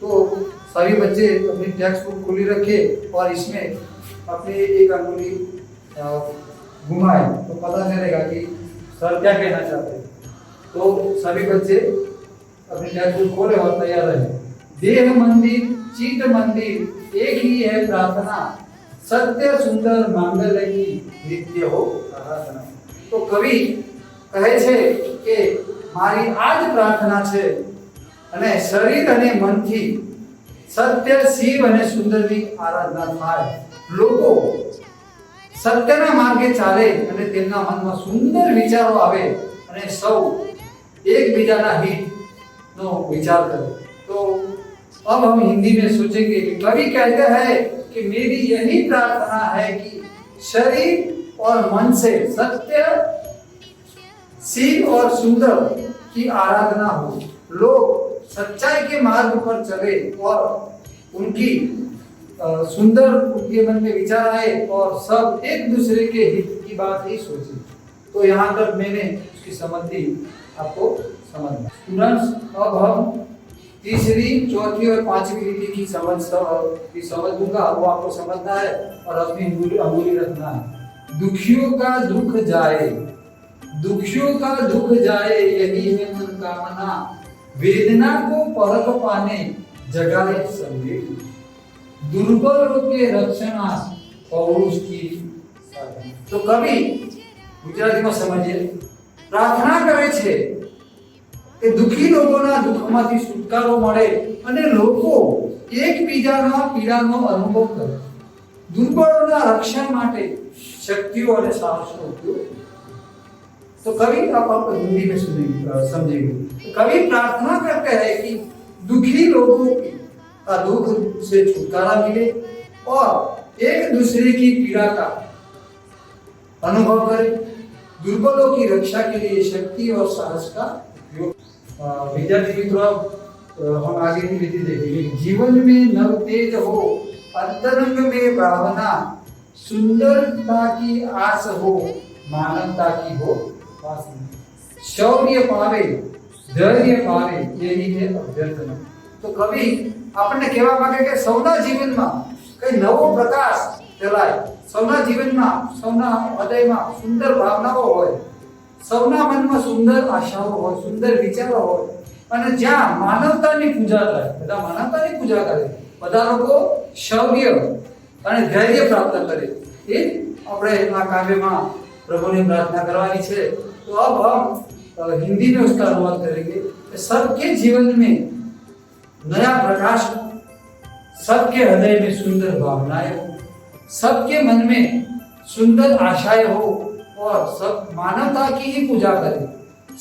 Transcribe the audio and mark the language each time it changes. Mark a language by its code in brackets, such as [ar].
[hi] तो सभी बच्चे अपनी टेक्स्ट बुक खुली रखे और इसमें अपनी एक अंगुली घुमाए तो पता चलेगा कि सर क्या कहना चाहते हैं। तो सभी बच्चे अपनी टेक्स्ट बुक खोले और तैयार रहे। देह मंदिर चित्त मंदिर एक ही है प्रार्थना, सत्य सुंदर मांगल्य की नित्य हो आराधना। तो कवि [gu] કહે છે કે મારી આજ પ્રાર્થના છે અને શરીર અને મનથી સત્ય, શિવ અને સુંદરની આરાધના થાય। લોકો સત્યના માર્ગે ચાલે અને તેમના મનમાં સુંદર વિચારો આવે અને સૌ એકબીજાના हितનો विचार करे। [hi] तो अब हम हिंदी में सोचेंगे कि कवि कहते हैं कि मेरी यही प्रार्थना है कि शरीर और मन से सत्य, शिव और सुंदर की आराधना हो, लोग सच्चाई के मार्ग पर चले और उनकी सुंदर उनके मन में विचार आए और सब एक दूसरे के हित की बात ही सोचे। तो यहाँ तक मैंने उसकी समझ दी, आपको समझना। स्टूडेंट्स, अब हम तीसरी, चौथी और 5वीं लिपि की समझ दूंगा, वो आपको समझना है और अपनी अंगुली रखना है। दुखियों का दुख जाए, दुखियों का दुख जाए यही है मन कामना, वेदना को परख पाने जगाए संवेद, दुर्बलों के रक्षणा पौरुष की साधना। तो कवि गुजराती में समझिए, [gu] प्रार्थना करे छे કે દુખી લોકોના દુઃખમાંથી છુટકારો મળે અને લોકો એકબીજાના પીડાનો અનુભવ કરે, દુર્બળોના રક્ષણ માટે શક્તિઓ અને સાહસનો ઉપયોગ। [hi] तो कवि आप हिंदी में समझेंगे। तो कवि प्रार्थना करते हैं कि दुखी लोगों का दुख से छुटकारा मिले और एक दूसरे की पीड़ा का अनुभव करें, दुर्बलों की रक्षा के लिए शक्ति और साहस का उपयोग। विद्यार्थी मित्रों, हम आगे की विधि देखेंगे। जीवन में नव तेज हो, अंतरंग में भावना, सुंदरता की आस हो, मानवता की हो वासना, शौर्य पावे, धैर्य पावे यही है अभ्यर्थना। [gu] तो कवि आपने कहेवा मागे के सौना जीवનમાં કઈ નવો પ્રકાશ ફેલાય, સૌના જીવનમાં સૌના હૃદયમાં સુંદર ભાવનાઓ હોય, સૌના મનમાં સુંદર આશાઓ હોય, સુંદર વિચારો હોય અને જ્યાં માનવતાની પૂજા થાય, બધા માનવતાની પૂજા કરે, બધા લોકો શૌર્ય અને ધૈર્ય પ્રાપ્ત કરે। એ આપણે આ કાવ્યમાં પ્રભુની प्रार्थना કરવાની છે। [hi] तो अब हम हिंदी में उसका अनुवाद करेंगे। सबके जीवन में नया प्रकाश, सबके हृदय में सुंदर भावनाएं, सबके मन में सुंदर आशाएं हो और सब मानवता की ही पूजा करें।